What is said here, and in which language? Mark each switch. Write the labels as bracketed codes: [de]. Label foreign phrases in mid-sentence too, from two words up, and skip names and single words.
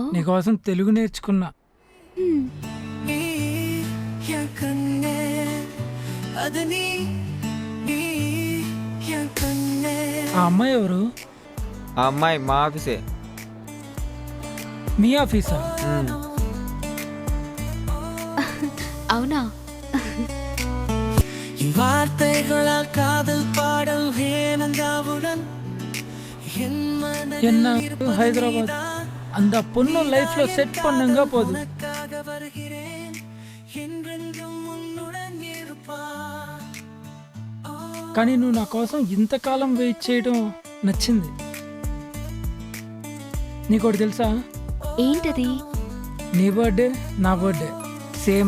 [te] నీకోసం తెలుగు నేర్చుకున్నా. ఆ అమ్మాయి ఎవరు? ఆ అమ్మాయి మా ఆఫీసే. మీ ఆఫీసా? అవునా? [ta] என்ன ஹைதராபாத் அந்த பொண்ணு லைஃப்ல செட் பண்ணுங்க போதும். [te] కానీ నువ్వు నా కోసం ఇంతకాలం వెయిట్ చేయడం నచ్చింది. నీకోటి తెలుసా? ఏంటది? నీ బర్త్డే నా [en] birthday same.